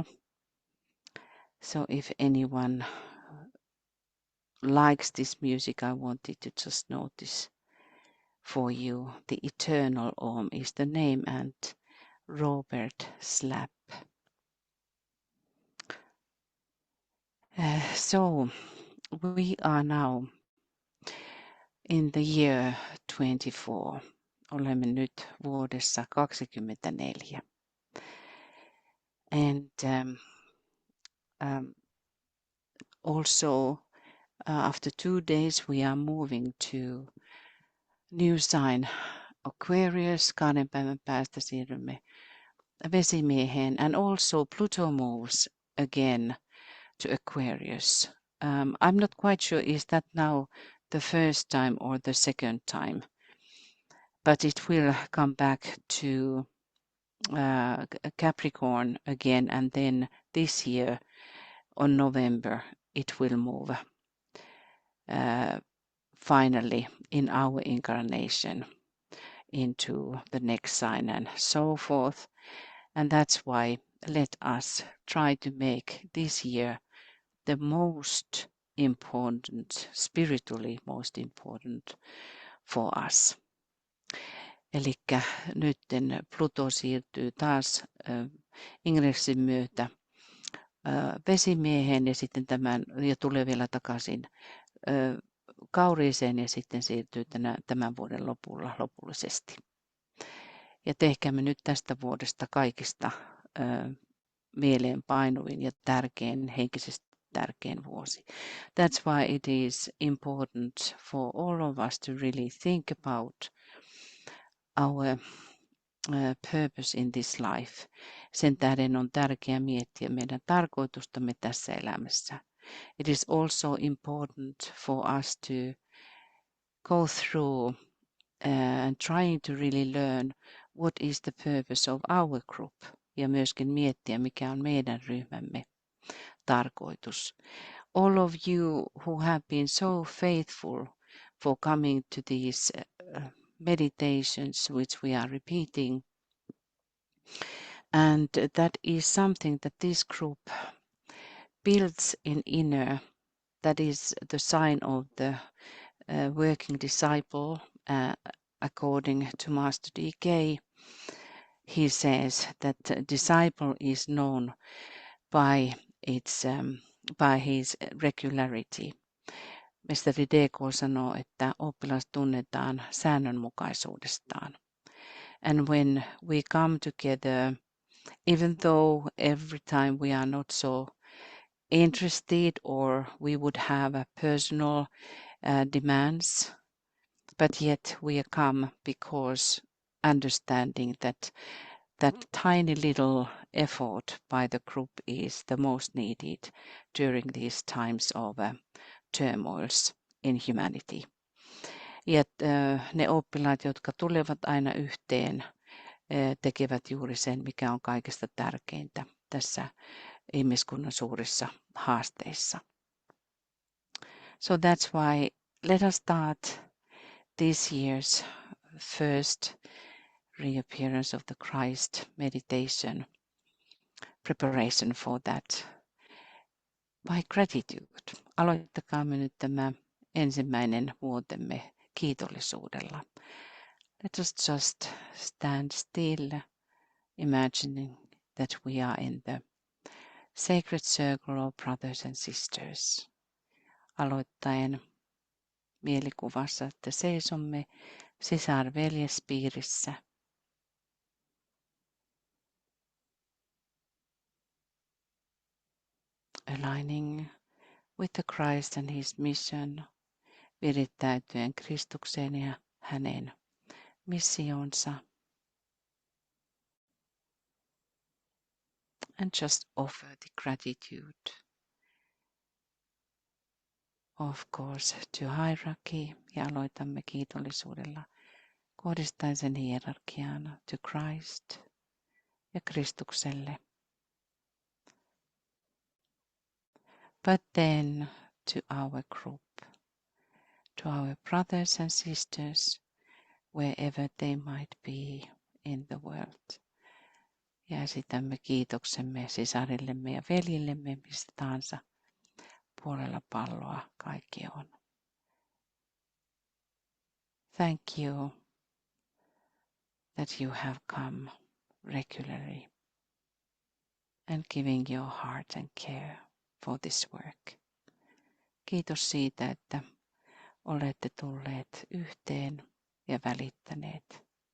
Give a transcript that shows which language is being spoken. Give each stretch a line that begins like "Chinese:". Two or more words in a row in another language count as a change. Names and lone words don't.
English: So if anyone likes this music, I wanted to just notice for you. The Eternal Om is the name, and Robert Slapp. So we are now in the year 24.
Finnish: Olemme nyt vuodessa 24.
English: And also after 2 days we are moving to new sign Aquarius.
Finnish: 2 päivän päästä siirrymme Vesimieheen,
English: and also Pluto moves again to Aquarius. I'm not quite sure is that now the first time or the second time, but it will come back to Capricorn again, and then this year on November it will move finally in our incarnation into the next sign and so forth. And that's why let us try to make this year the most important, spiritually most important for us.
Finnish: Elikkä nytten Pluto siirtyy taas ingressin myötä Vesimieheen ja tulee vielä takaisin Kauriiseen ja sitten siirtyy tämän vuoden lopulla lopullisesti. Ja tehkäämme nyt tästä vuodesta kaikista mieleenpainuvin ja tärkein, henkisesti tärkein vuosi.
English: That's why it is important for all of us to really think about our purpose in this life.
Finnish: Sen tähden on tärkeää miettiä meidän tarkoitustamme tässä elämässä.
English: it is also important for us to go through and trying to really learn what is the purpose of our group
Finnish: ja myöskin miettiä, mikä on meidän ryhmämme tarkoitus.
English: All of you who have been so faithful for coming to these meditations which we are repeating, and that is something that this group builds in inner. That is the sign of the working disciple. According to Master D.K., he says that a disciple is known by his regularity.
Finnish: Mestari D.K. sanoo, että oppilas tunnetaan säännönmukaisuudestaan.
English: And when we come together, even though every time we are not so interested or we would have a personal demands, but yet we come because understanding that tiny little effort by the group is the most needed during these times of turmoils in humanity.
Finnish: Ja ne oppilaat, jotka tulevat aina yhteen, tekevät juuri sen, mikä on kaikesta tärkeintä tässä ihmiskunnan suurissa haasteissa.
English: So that's why let us start this year's first Reappearance of the Christ meditation preparation for that by gratitude.
Finnish: Aloittakaamme nyt tämä ensimmäinen vuotemme kiitollisuudella.
English: Let us just stand still, imagining that we are in the sacred circle of brothers and sisters.
Finnish: Aloittaen mielikuvassa, että seisomme sisarveljespiirissä.
English: Aligning with the Christ and his mission,
Finnish: virittäytyen Kristukseen ja hänen missionsa.
English: And just offer the gratitude, of course, to hierarchy.
Finnish: Ja aloitamme kiitollisuudella kohdistaen sen hierarkiaan
English: to Christ
Finnish: ja Kristukselle.
English: But then to our group, to our brothers and sisters, wherever they might be in the world.
Finnish: Ja esitämme kiitoksemme sisarillemme ja veljillemme, mistä tahansa puolella palloa kaikki on.
English: Thank you that you have come regularly and giving your heart and care for this work.
Finnish: Kiitos siitä, että olette tulleet yhteen ja välittäneet.